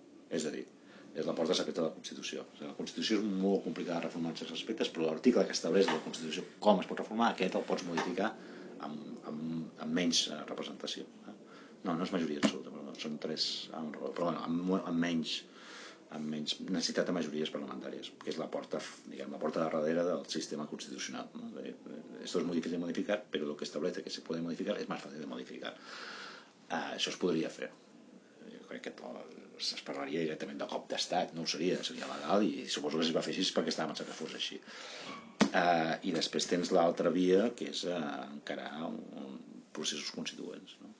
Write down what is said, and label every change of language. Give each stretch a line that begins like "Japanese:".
Catalan: És a dir, és la porta secreta de la Constitució. La Constitució és molt complicada de reformar en certs aspectes, però l'article que estableix la Constitució com es pot reformar, aquest el pots modificar amb menys representació. No és majoria absoluta, però són 3, però amb menys necessitat de majories parlamentàries, que és la porta de darrere del sistema constitucional.
Spanish: Esto es difícil de modificar, pero lo que establece que se puede modificar es más fácil de modificar.
Catalan: Això es podria fer. Jo crec que es parlaria directament de cop d'estat, no ho seria legal, i suposo que es va fer així perquè estava pensat que fos així. I després tens l'altra via, que és encarar processos constituents.